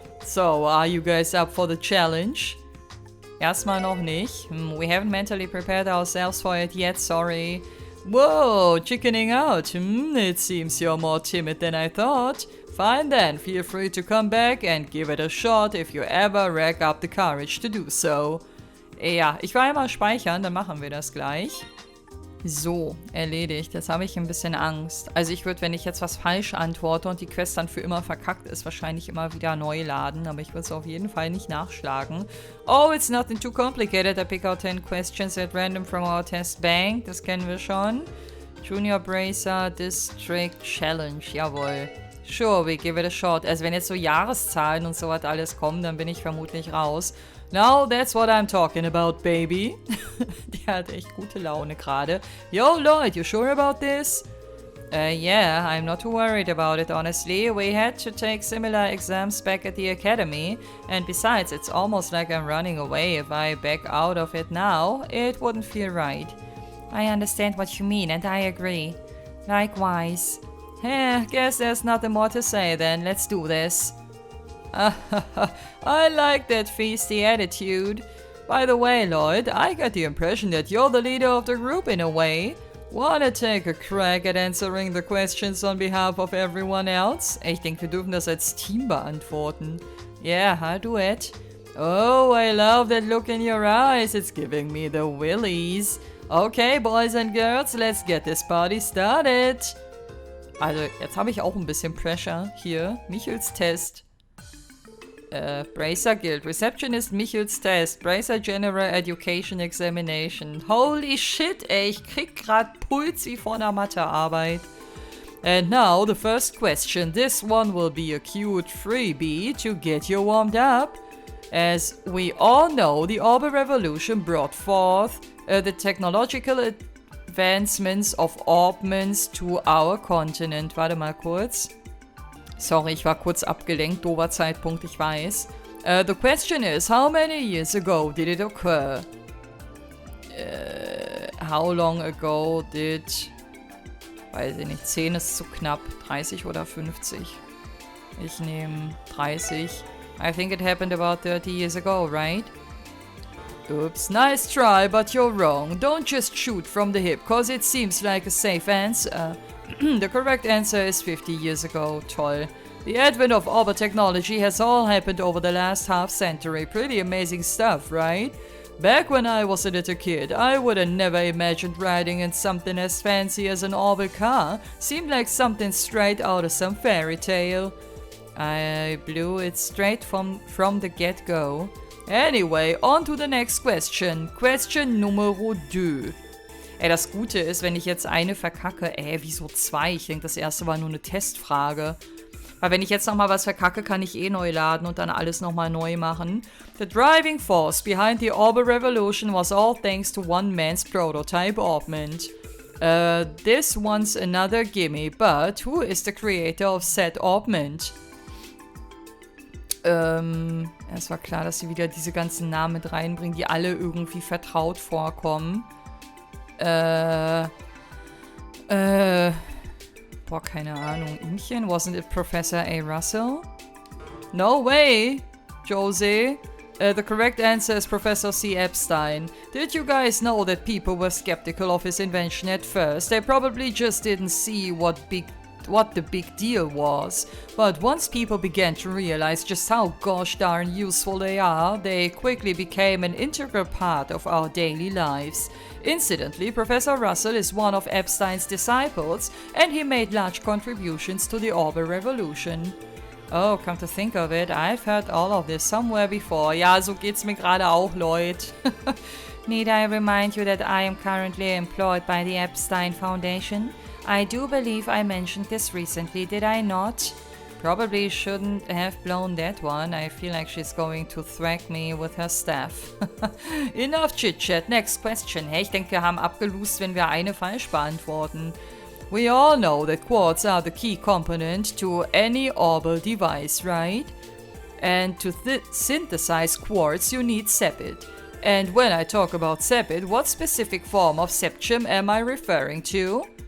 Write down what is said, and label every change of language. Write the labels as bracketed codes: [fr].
[en] So, are you guys up for the challenge? [de] Erstmal noch nicht. [en] We haven't mentally prepared ourselves for it yet, sorry. Whoa, chickening out. It seems you're more timid than I thought. Fine then, feel free to come back and give it a shot if you ever rack up the courage to do so. [de] Ja, ich will einmal speichern, dann machen wir das gleich. So, erledigt. Jetzt habe ich ein bisschen Angst. Also ich würde, wenn ich jetzt was falsch antworte und die Quest dann für immer verkackt ist, wahrscheinlich immer wieder neu laden. Aber ich würde es auf jeden Fall nicht nachschlagen. [en] Oh, it's nothing too complicated. I pick out 10 questions at random from our test bank. [de] Das kennen wir schon. Junior Bracer District Challenge. Jawohl. [en] Sure, we give it a shot. [de] Also wenn jetzt so Jahreszahlen und sowas alles kommen, dann bin ich vermutlich raus. [en] Now that's what I'm talking about, baby. [de] Die hat echt gute Laune gerade. [en] Yo, Lloyd, you sure about this? Yeah, I'm not too worried about it, honestly. We had to take similar exams back at the academy. And besides, it's almost like I'm running away. If I back out of it now, it wouldn't feel right. I understand what you mean, and I agree. Likewise. Guess there's nothing more to say then. Let's do this. I like that feisty attitude. By the way, Lloyd, I got the impression that you're the leader of the group in a way. Wanna take a crack at answering the questions on behalf of everyone else? [de] Ich denke, wir dürfen das als Team beantworten. [en] Yeah, I'll do it. Oh, I love that look in your eyes. It's giving me the willies. Okay, boys and girls, let's get this party started. [de] Also, jetzt habe ich auch ein bisschen Pressure. Hier, Michels Test. Bracer Guild. [en] Receptionist Michels Test. Bracer General Education Examination. Holy shit, ey. [de] Ich krieg grad Puls wie vor einer Mathearbeit. [en] And now, the first question. This one will be a cute freebie to get you warmed up. As we all know, the Orbital Revolution brought forth the technological advancements of orbments to our continent. [de] Warte mal kurz. Sorry, ich war kurz abgelenkt. Doofer Zeitpunkt, ich weiß. [en] The question is, how many years ago did it occur? How long ago did... [de] Weiß ich nicht. 10 ist zu knapp. 30 oder 50? Ich nehme 30. [en] I think it happened about 30 years ago, right? Oops, nice try, but you're wrong. Don't just shoot from the hip, cause it seems like a safe answer. The correct answer is 50 years ago. Toll. The advent of orbital technology has all happened over the last half century. Pretty amazing stuff, right? Back when I was a little kid, I would have never imagined riding in something as fancy as an orbital car. Seemed like something straight out of some fairy tale. I blew it straight from the get-go. Anyway, on to the next question. Question numero 2. [de] Ey, das Gute ist, wenn ich jetzt eine verkacke, wieso 2? Ich denke, das erste war nur eine Testfrage. Weil wenn ich jetzt nochmal was verkacke, kann ich neu laden und dann alles nochmal neu machen. [en] The driving force behind the Orbital Revolution was all thanks to one man's prototype orbment. This one's another gimme, but who is the creator of said orbment? [de] Es war klar, dass sie wieder diese ganzen Namen mit reinbringen, die alle irgendwie vertraut vorkommen. Boah, keine Ahnung. Inchen? [en] Wasn't it Professor A. Russell? No way, Jose. The correct answer is Professor C. Epstein. Did you guys know that people were skeptical of his invention at first? They probably just didn't see what the big deal was. But once people began to realize just how gosh darn useful they are, they quickly became an integral part of our daily lives. Incidentally, Professor Russell is one of Epstein's disciples, and he made large contributions to the Orbital Revolution. Oh, come to think of it, I've heard all of this somewhere before. [de] Ja, so geht's mir gerade auch, Leute. [en] Need I remind you that I am currently employed by the Epstein Foundation? I do believe I mentioned this recently, did I not? Probably shouldn't have blown that one. I feel like she's going to thwack me with her staff. Enough chit-chat. Next question. [de] Hey, ich denke, wir haben abgelost, wenn wir eine falsch beantworten. [en] We all know that quartz are the key component to any orbital device, right? And to synthesize quartz, you need sepit. And when I talk about sepit, what specific form of septium am I referring to?